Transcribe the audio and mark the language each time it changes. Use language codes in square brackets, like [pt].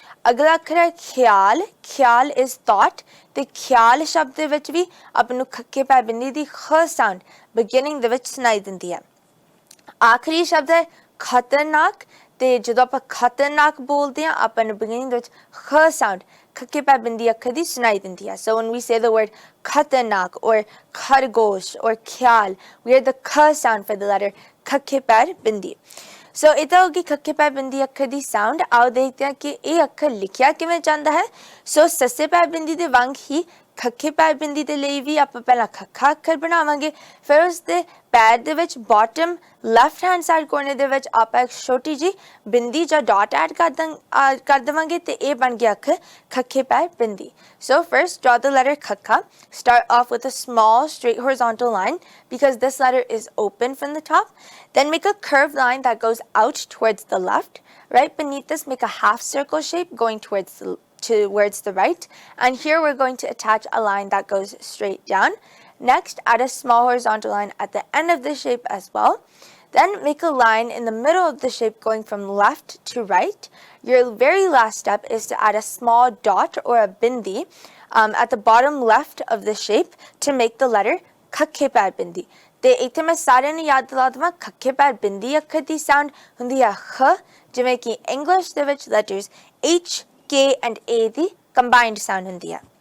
[pa] ਅਗਲਾ ਅੱਖਰ ਹੈ ਖਿਆਲ। ਖਿਆਲ [en] is thought, [pa] ਤੇ ਖਿਆਲ ਸ਼ਬਦ ਦੇ ਵਿੱਚ ਵੀ ਆਪਾਂ ਨੂੰ ਖੱਖੇ ਪੈਰ ਬਿੰਦੀ ਦੀ ਖ ਸਾਊਂਡ ਬਿਗਿਨਿੰਗ ਦੇ ਵਿੱਚ ਸੁਣਾਈ ਦਿੰਦੀ ਹੈ। ਆਖਰੀ ਸ਼ਬਦ ਹੈ ਖਤਰਨਾਕ, ਤੇ ਜਦੋਂ ਆਪਾਂ ਖਤਰਨਾਕ ਬੋਲਦੇ ਹਾਂ ਆਪਾਂ ਨੂੰ ਬਿਗਿਨਿੰਗ ਦੇ ਵਿੱਚ ਖ ਸਾਊਂਡ ਖੱਖੇ ਪੈਰ ਬਿੰਦੀ ਅੱਖਰ ਦੀ ਸੁਣਾਈ ਦਿੰਦੀ ਹੈ। [en] So when we say the word khatarnak or khargosh or khayal, we hear the kha sound for the letter khakhe pair bindi. [pa] ਸੋ ਇਹ ਤਾਂ ਹੋਗੀ ਖੱਖੇ ਪੈਰ ਬਿੰਦੀ ਅੱਖਰ ਦੀ ਸਾਊਂਡ। ਆਓ ਦੇਖਦੇ ਹਾਂ ਕਿ ਇਹ ਅੱਖਰ ਲਿਖਿਆ ਕਿਵੇਂ ਜਾਂਦਾ ਹੈ। ਸੋ ਸੱਸੇ ਪੈਰ ਬਿੰਦੀ ਦੇ ਵਾਂਗ ਹੀ ਖੱਖੇ ਪੈਰ ਬਿੰਦੀ ਦੇ ਲਈ ਵੀ ਆਪਾਂ ਪਹਿਲਾਂ ਖੱਖਾ ਅੱਖਰ ਬਣਾਵਾਂਗੇ, ਫਿਰ ਉਸ ਦੇ ਪੈਰ ਦੇ ਵਿੱਚ [en] bottom left hand side corner [pa] ਦੇ ਵਿੱਚ ਆਪਾਂ ਇੱਕ ਛੋਟੀ ਜੀ ਬਿੰਦੀ ਜਾਂ ਡਾਟ ਐਡ ਕਰ ਦੇਵਾਂਗੇ, ਤੇ ਇਹ ਬਣ ਗਿਆ ਅੱਖਰ ਖੱਖੇ ਪੈਰ ਬਿੰਦੀ। [en] So first draw the letter khakha. Start off with a small straight horizontal line because this letter is open from the top. Then make a curved line that goes out towards the left. Right beneath this, make a half circle shape going towards the right. And here we're going to attach a line that goes straight down. Next, add a small horizontal line at the end of the shape as well. Then make a line in the middle of the shape going from left to right. Your very last step is to add a small dot or a bindi at the bottom left of the shape to make the letter [pa] ਖੱਖੇ ਪੈਰ ਬਿੰਦੀ ਤੇ ਇੱਥੇ ਮੈਂ ਸਾਰਿਆਂ ਨੂੰ ਯਾਦ ਦਿਲਾ ਦਵਾਂ ਖੱਖੇ ਪੈਰ ਬਿੰਦੀ ਅੱਖਰ ਦੀ ਸਾਊਂਡ ਹੁੰਦੀ ਹੈ ਖ ਜਿਵੇਂ ਕਿ ਇੰਗਲਿਸ਼ ਦੇ ਵਿੱਚ letters H K and A ਦੀ combined sound ਹੁੰਦੀ ਹੈ